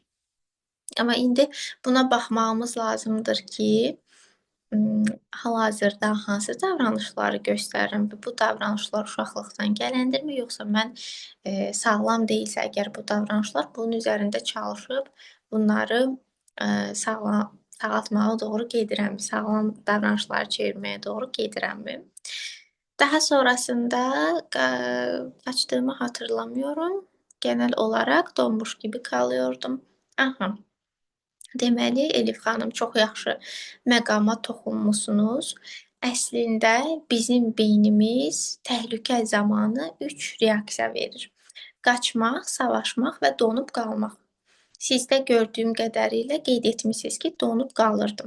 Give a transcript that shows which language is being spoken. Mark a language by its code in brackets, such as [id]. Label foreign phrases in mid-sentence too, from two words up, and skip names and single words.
[az] Amma indi buna baxmağımız lazımdır ki, hal-hazırda hansı davranışları göstərirəm və bu davranışlar uşaqlıqdan gələndirmi, yoxsa mən sağlam deyilsə əgər bu davranışlar, bunun üzərində çalışıb bunları sağaltmağa doğru gedirəmmi, sağlam davranışları çevirməyə doğru gedirəmmi? [tr] Daha sonrasında kaçtığımı hatırlamıyorum. Genel olarak donmuş gibi kalıyordum. [az] Deməli, Elif xanım, çox yaxşı məqama toxunmusunuz. Əslində bizim beynimiz təhlükə zamanı 3 reaksiya verir. Qaçmaq, savaşmaq və donub qalmaq. Sizdə gördüyüm qədərilə qeyd etmisiniz ki, donub qalırdım.